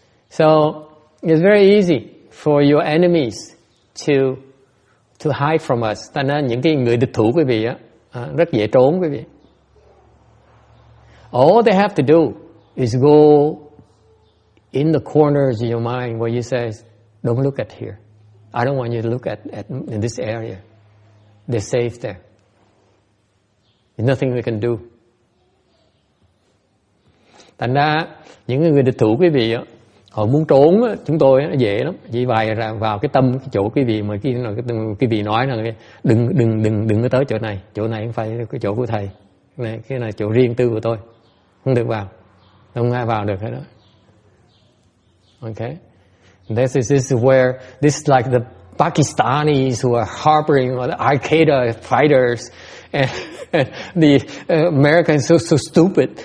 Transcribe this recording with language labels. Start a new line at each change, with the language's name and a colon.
English: So it's very easy for your enemies to hide from us.
Vietnamese: Ta nên những cái người địch thủ quý vị á rất dễ trốn quý vị.
English: All they have to do is go in the corners of your mind where you say, don't look at here. I don't want you to look at in this area. They're safe there. There's nothing we can do.
Vietnamese: Thành ra những người địch thủ quý vị họ muốn trốn chúng tôi nó dễ lắm, chỉ vào cái tâm cái chỗ quý vị mà quý vị nói là đừng có tới chỗ này không phải cái chỗ của thầy, cái này chỗ riêng tư của tôi, không được vào, không ai vào được hết đó.
English: Okay, this is where this is like the Pakistanis who are harboring or the Al-Qaeda fighters, and the Americans so stupid.